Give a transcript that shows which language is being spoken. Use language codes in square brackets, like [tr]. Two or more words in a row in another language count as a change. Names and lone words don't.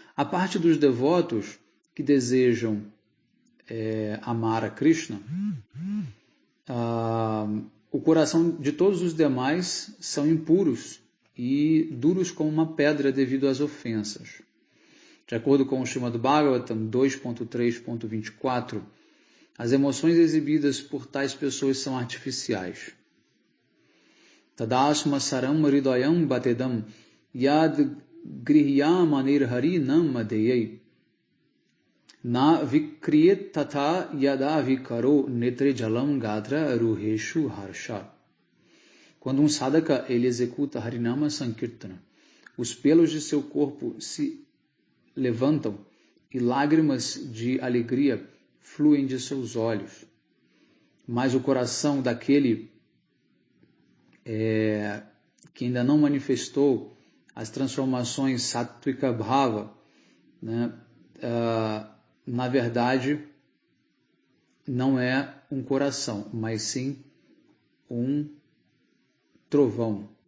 [pt] A parte dos devotos que desejam amar a Krishna, o coração de todos os demais são impuros e duros como uma pedra devido às ofensas. De acordo com o Srimad Bhagavatam 2.3.24, as emoções exibidas por tais pessoas são artificiais. [sa] तदश्म सारम् हृदयम् बतेदम् यद् गृह्यम् अनिर्हरि नाम मदेयै न विक्रियेत् तथ यदा विकारो नेत्रे जलम् गात्र रुहेषु हर्ष. [pt] Quando um sadhaka ele executa Harinama Sankirtana, os pelos de seu corpo se levantam e lágrimas de alegria fluem de seus olhos. Mas o coração daquele que ainda não manifestou as transformações [sa] सात्त्विक भाव, [pt] né, na verdade, não é um coração, mas sim um trovão.